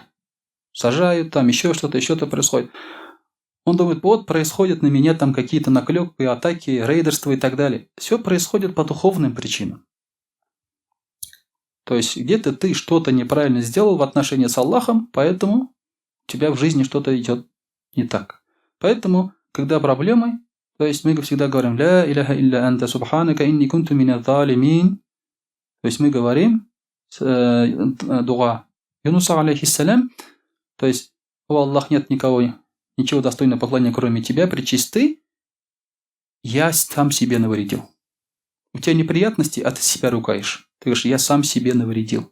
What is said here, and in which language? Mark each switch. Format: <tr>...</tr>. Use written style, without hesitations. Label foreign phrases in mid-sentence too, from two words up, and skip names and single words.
<ru>Сажают, там еще что-то происходит. Он думает: вот происходят на меня там какие-то наклепы, атаки, рейдерство и так далее. Все происходит по духовным причинам. То есть где-то ты что-то неправильно сделал в отношении с Аллахом, поэтому у тебя в жизни что-то идет не так. Поэтому, когда проблемы, то есть мы всегда говорим:</ru> <ar>«لا إله إلا أنت سبحانك إني كنت من الظالمين».</ar> <ru>То есть мы говорим дуа Юнуса алейхиссалям, то есть: «О Аллах, нет ничего достойного поклонения, кроме тебя, пречисты, я сам себе навредил». У тебя неприятности, а ты себя ругаешь. Ты говоришь: я сам себе навредил.</ru>